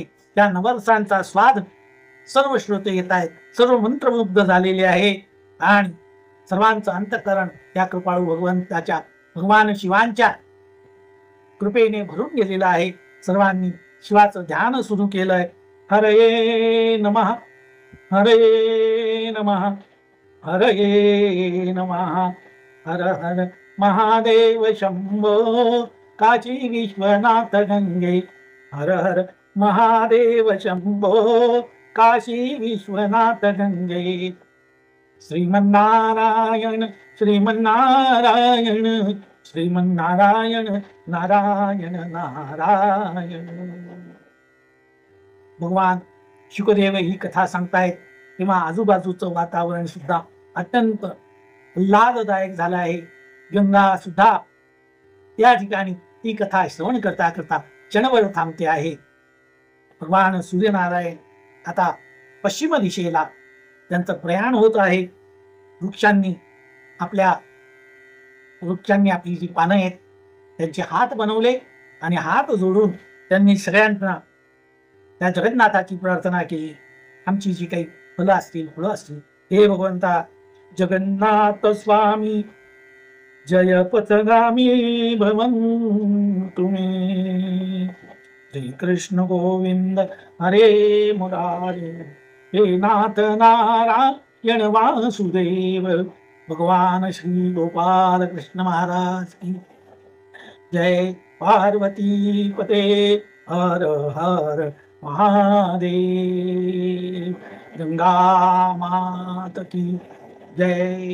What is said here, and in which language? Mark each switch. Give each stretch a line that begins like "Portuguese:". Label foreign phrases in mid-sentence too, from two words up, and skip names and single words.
Marathi: त्या नवरसांचा स्वाद सर्व श्रोते येत आहेत, सर्व मंत्रमुग्ध झालेले आहे आणि सर्वांचं अंतःकरण त्या कृपाळू भगवंताच्या, भगवान शिवांच्या कृपेने भरून गेलेलं आहे. सर्वांनी शिवाचं ध्यान सुरू केलंय.
Sanskrit: हरये नमः, हरये नमः, हरये नमः. हर हर महादेव शंभो काशी विश्वनाथ गंगे. हर हर महादेव शंभो काशी विश्वनाथ गंगे. श्रीमन्नारायण, श्रीमन्नारायण, श्रीमन्नारायण, नारायण नारायण.
Marathi: भगवान शुकदेव ही कथा सांगतायत तेव्हा आजूबाजूचं वातावरण सुद्धा अत्यंत आल्हाददायक झालं आहे. गंगा सुद्धा त्या ठिकाणी ती कथा श्रवण करता करता क्षणभर थांबते आहे. भगवान सूर्यनारायण आता पश्चिम दिशेला त्यांचं प्रयाण होत आहे. वृक्षांनी आपली जी पानं आहेत त्यांचे हात बनवले आणि हात जोडून त्यांनी सगळ्यांना त्या जगन्नाथाची प्रार्थना केली. आमची जी काही फलं असतील, फुलं असतील, हे भगवंता
Sanskrit: जगन्नाथ स्वामी जय पथगामी भवन
Marathi: तुम्ही.
Sanskrit: श्री कृष्ण गोविंद हरे मुरारे, हे नाथ नारायण वासुदेव.
Hindi: भगवान श्री गोपाल कृष्ण महाराज की जय.
Sanskrit: पार्वती पते हर हर महादेव.
Hindi: गंगा मात की जय.